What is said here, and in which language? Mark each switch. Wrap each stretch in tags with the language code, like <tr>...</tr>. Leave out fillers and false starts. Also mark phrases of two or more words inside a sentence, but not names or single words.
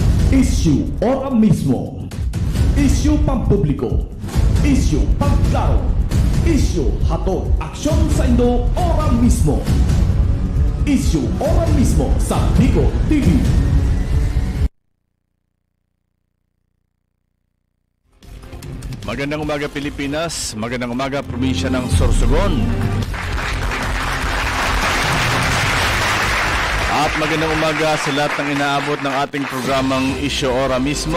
<tl>Issue ora mismo. Issue pampubliko. Issue pangklaro.</tl> <bik>Issue hatod aksyon sa Indo ora mismo.</bik> <tl>Issue ora mismo sa Bicol TV. Magandang umaga Pilipinas, magandang umaga probinsya ng Sorsogon. At magandang umaga sa lahat ng inaabot ng ating programang Issue Ora mismo.</tl>